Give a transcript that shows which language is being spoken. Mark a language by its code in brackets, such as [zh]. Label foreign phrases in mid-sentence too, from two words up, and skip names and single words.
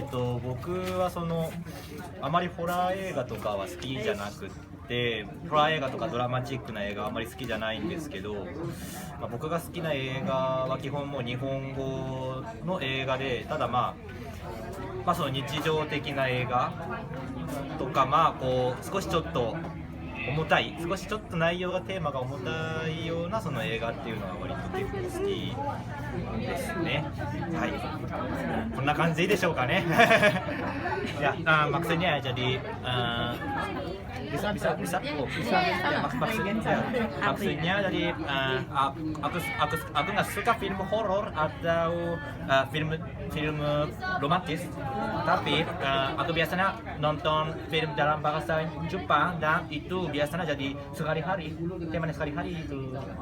[ja] 僕はあまりホラー映画とかは好きじゃなくて、ホラー映画とかドラマチックな映画はあまり好きじゃないんですけど、僕が好きな映画は基本もう日本語の映画で、ただその日常的な映画とか、少しちょっと重たい、少しちょっと内容がテーマが重たいようなその映画っていうのが割と結構好きですね。はい、こんな感じでいいでしょうかね。 [id] Ya, maksudnya jadi bisa ya, maksudnya jadi aku nggak suka film horor atau film romantis, tapi aku biasanya nonton film dalam bahasa Jepang dan itu biasanya jadi sehari-hari, temanya sehari-hari itu.